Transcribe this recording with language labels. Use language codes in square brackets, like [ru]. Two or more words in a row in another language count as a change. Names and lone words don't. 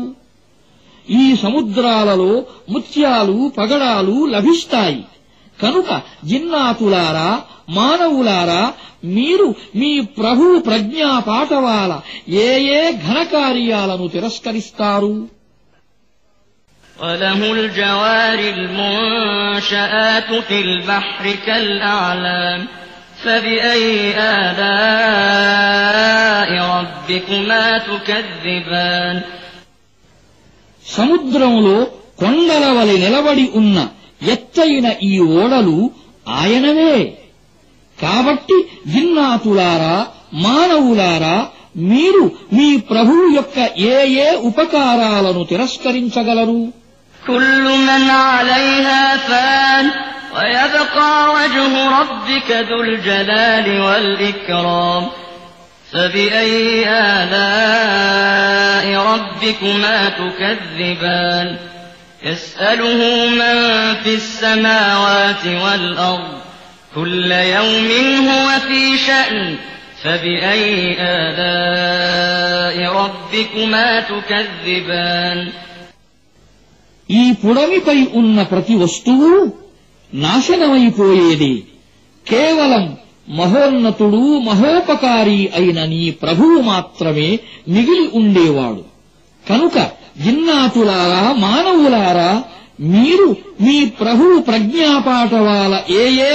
[te] ఈ సముద్రాలలో ముత్యాలు, పగడాలు లభిస్తాయి. కనుక జిన్నాతులారా, మానవులారా, మీరు మీ ప్రభువు ప్రజ్ఞాపాఠవాల ఏ ఏ ఘనకార్యాలను తిరస్కరిస్తారు? [ar] وله الجوار المنشآت في البحر كالأعلام فبأي آلاء ربكما تكذبان. [te] సముద్రములో కొండల వలె నిలబడి ఉన్న ఎత్తైన ఈ ఓడలు ఆయనవే. కాబట్టి జిన్నాతులారా మానవులారా మీరు మీ ప్రభువు యొక్క ఏ ఏ ఉపకారాలను తిరస్కరించగలరు [ar] كل من عليها فان ويبقى وجه ربك ذو الجلال والإكرام فبأي آلاء ربكما تكذبان يسأله من في السماوات والأرض كل يوم هو في شأن فبأي آلاء ربكما تكذبان [te] ఈ పుడమిపై ఉన్న ప్రతి వస్తువు నాశనమైపోయేదే కేవలం మహోన్నతుడు మహోపకారి అయిన నీ ప్రభువు మాత్రమే మిగిలి ఉండేవాడు కనుక జిన్నాతులారా మానవులారా మీరు మీ ప్రభువు ప్రజ్ఞాపాఠవాల ఏ ఏ